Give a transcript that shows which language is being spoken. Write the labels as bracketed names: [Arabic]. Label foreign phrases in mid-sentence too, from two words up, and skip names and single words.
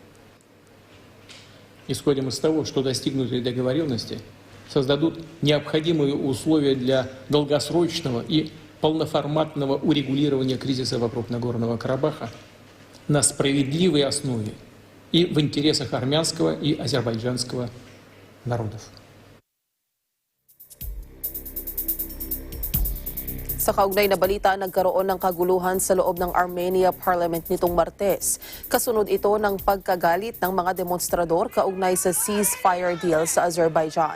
[Russian] Исходим из того, что достигнутые договоренности создадут необходимые условия для долгосрочного и полноформатного урегулирования кризиса вокруг Нагорного Карабаха на справедливой основе и в интересах армянского и азербайджанского народов. [Filipino] Sa kaugnay na balita, nagkaroon ng kaguluhan sa loob ng Armenia Parliament nitong Martes. Kasunod ito ng pagkagalit ng mga demonstrador kaugnay sa [English] ceasefire deal [Filipino] sa Azerbaijan.